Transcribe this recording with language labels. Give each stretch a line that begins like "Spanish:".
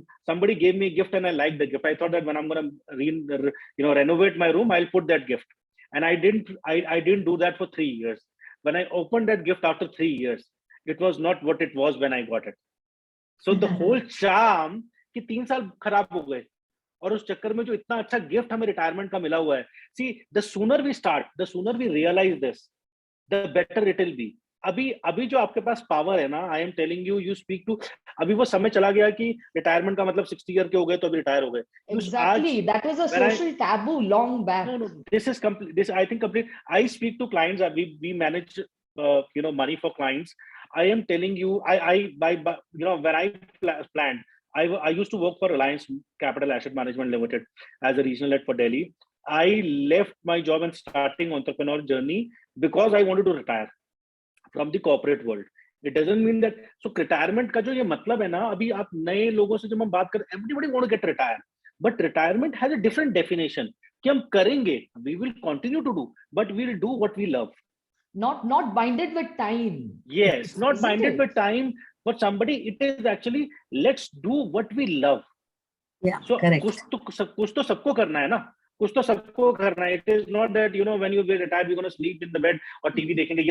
English: Somebody gave me a gift and I liked the gift. I thought that when I'm going to renovate my room, I'll put that gift. And I didn't do that for 3 years. When I opened that gift after 3 years, it was not what it was when I got it. So the whole charm
Hindi: कि 3 साल खराब हो गए और उस चक्कर में जो इतना अच्छा गिफ्ट हमें रिटायरमेंट का मिला हुआ है.
English: See, the sooner we start, the sooner we realize this, the better it will be.
Hindi: अभी जो आपके पास पावर है ना,
English: I am telling you, you speak to.
Hindi: अभी वो समय चला गया कि रिटायरमेंट का मतलब 60 ईयर के हो गए तो अभी रिटायर हो गए.
English: exactly that was a social taboo long back. No, this is complete. This I think complete. I speak to clients. We manage money for clients. I am telling you, when I planned, I used to work for Reliance Capital Asset Management Limited as a regional head for Delhi. I left my job and starting entrepreneur journey because I wanted to retire from the corporate world. It doesn't mean that.
Hindi: So retirement का जो ये मतलब है ना, अभी आप नए लोगों से जब हम बात करें,
English: everybody want to get retired, but retirement has a different definition.
Hindi: कि हम करेंगे,
English: we will continue to do, but we will do what we love. Not binded with time. Yes, not Isn't binded it? with time, but somebody, it is actually let's do what we love. Yeah, So correct.
Hindi: कुछ तो सबको करना है ना, कुछ तो सबको करना है.
English: It is not that when you get retired, you're going to sleep in the bed
Hindi: और TV देखेंगे.